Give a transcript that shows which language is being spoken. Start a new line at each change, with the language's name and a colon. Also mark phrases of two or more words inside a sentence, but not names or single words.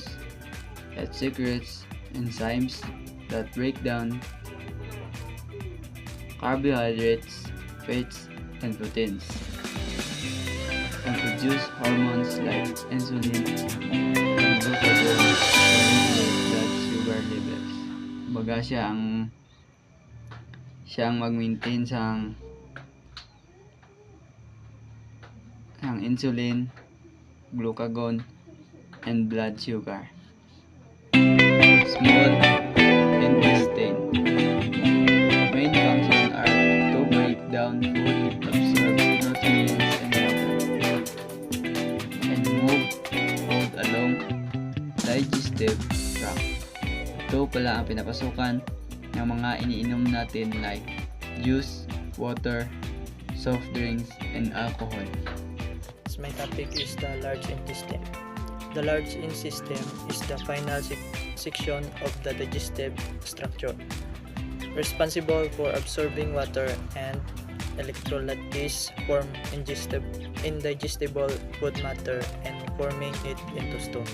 English: It secretes enzymes that break down carbohydrates, fats, and proteins, and produce hormones like insulin and glucagon to regulate blood sugar levels.
Hiligaynon: Baga siya ang mag-maintain sang insulin,
English: glucagon, and blood sugar. Small intestine. Main function are to break down food, absorb nutrients and water, and move food along digestive tract.
Filipino: Ito pala ang pinapasukan ng mga iniinom natin
English: like juice, water, soft drinks, and alcohol. My topic is the large intestine. The large intestine is the final section of the digestive structure, responsible for absorbing water and electrolytes, form indigestible food matter, and forming it into stone.